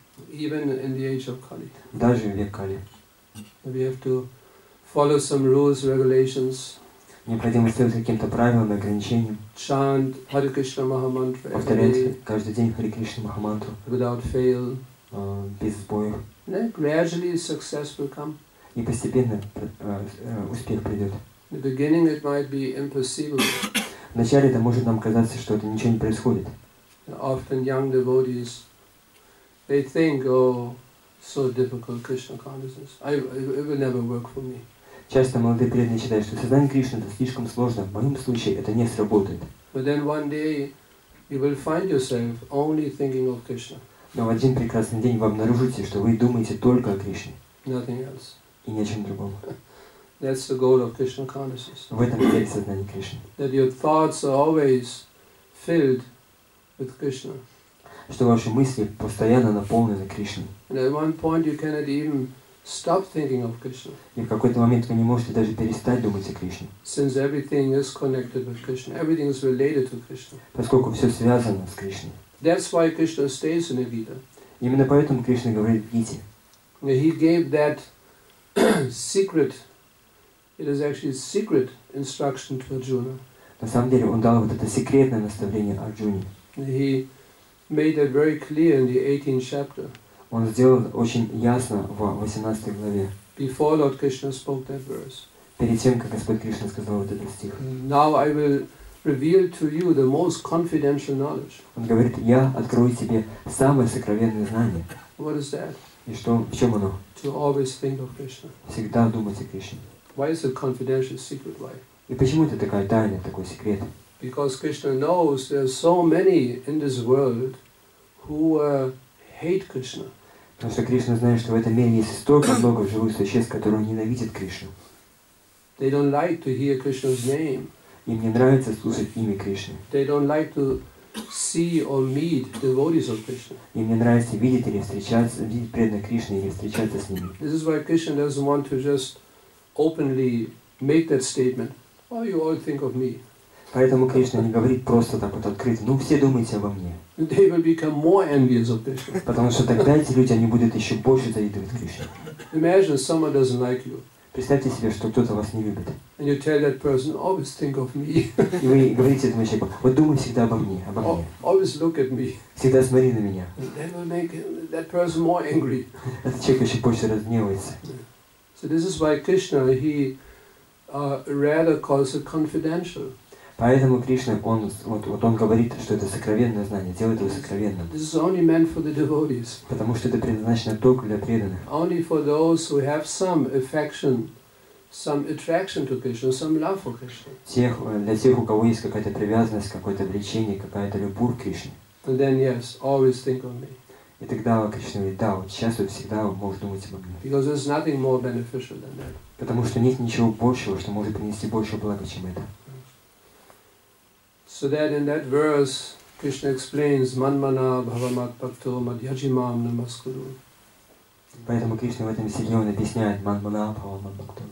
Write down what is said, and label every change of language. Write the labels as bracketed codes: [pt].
[en] Even in the age of Kali. [ru] Даже в век Кали. [en] We have to follow some rules, regulations. [ru] Необходимо следовать каким-то правилам и ограничениям. [en] Chant Hare Krishna Mahamantra every [ru] Повторять [en] day [ru] каждый день Харе Кришна Махамантру [en] without fail. [ru] Без сбоев. [en] Then gradually success will come. [ru] И постепенно успех придет. [en] In the beginning it might be impossible. [ru] Вначале это может нам казаться, что это ничего не происходит. [en] Often young devotees, they think, oh, so difficult Krishna consciousness. It will never work for me. [ru] Часто молодые преданные считают, что сознание Кришны это слишком сложно. В моем случае это не сработает. [en] But then one day you will find yourself only thinking of Krishna. [ru] Но в один прекрасный день вы обнаружите, что вы думаете только о Кришне. [en] Nothing else. [ru] И ни о чем другом. [en] That's the goal of Krishna consciousness. [ru] В этом цель сознания Кришны. [en] That your thoughts are always filled with Krishna. [ru] Что ваши мысли постоянно наполнены Кришной. [en] And at one point you cannot even stop thinking of Krishna. [ru] И в какой-то момент вы не можете даже перестать думать о Кришне. [en] Since everything is connected with Krishna, everything is related to Krishna. [ru] Поскольку все связано с Кришной. [en] That's why Krishna stays in the Gita. [ru] Именно поэтому Кришна говорит в Гите. [en] He gave that secret, it is actually secret instruction to Arjuna. [ru] На самом деле он дал вот это секретное наставление Арджуне. [en] He made that very clear in the 18th chapter. [ru] Он сделал очень ясно в 18 главе. [en] Before Lord Krishna spoke that verse. [ru] Перед тем, как Господь Кришна сказал вот этот стих. [en] Now I will reveal to you the most confidential knowledge. [ru] Он говорит, я открою тебе самое сокровенное знание. [en] What is that? [ru] И что, в чем оно? [en] To always think of Krishna. [ru] Всегда думать о Кришне. [en] Why is it confidential, secret? Why? [ru] И почему это такая тайна, такой секрет? [en] Because Krishna knows there are so many in this world who hate Krishna. [ru] Потому что Кришна знает, что в этом мире есть столько много живых существ, которые ненавидят Кришну. [en] They don't like to hear Krishna's name. [ru] Им не нравится слушать имя Кришны. [en] They don't like to see or meet devotees of Krishna. [ru] Им не нравится видеть или встречаться, видеть преданных Кришны или встречаться с ними. [en] This is why Krishna doesn't want to just openly make that statement. Oh, you all think of me. [ru] Поэтому Кришна не говорит просто так вот открыто, ну все думайте обо мне. [en] They will become more envious of Krishna. [ru] Потому что тогда эти люди, они будут еще больше завидовать Кришне. [en] Imagine someone doesn't like you. [ru] Представьте себе, что кто-то вас не любит. [en] And you tell that person, always think of me. [ru] И вы говорите этому человеку, вот думай всегда обо мне, обо мне. [en] Always look at me. [ru] Всегда смотри на меня. [en] That will make that person more angry. [ru] Этот человек еще больше разгневается. [en] So this is why Krishna, he rather calls it confidential. [ru] Поэтому Кришна, он говорит, что это сокровенное знание, делает его сокровенным. [en] This is only meant for the devotees. [ru] Потому что это предназначено только для преданных. [en] Only for those who have some affection, some attraction to Krishna, some love for Krishna. [ru] Для тех, у кого есть какая-то привязанность, какое-то влечение, какая-то любовь к Кришне. [en] And then yes, always think of me. [ru] И тогда Кришна говорит, да, вот сейчас вот всегда можешь думать обо мне. [en] Because there's nothing more beneficial than that. [ru] Потому что нет ничего большего, что может принести больше блага, чем это. [en] So that in that verse, Krishna explains, [sa] Manmana bhavamat bhakto madhyajimam namaskuru. [ru] Поэтому Кришна в этом стихе он объясняет [sa] Манмана бхавамат бхакто.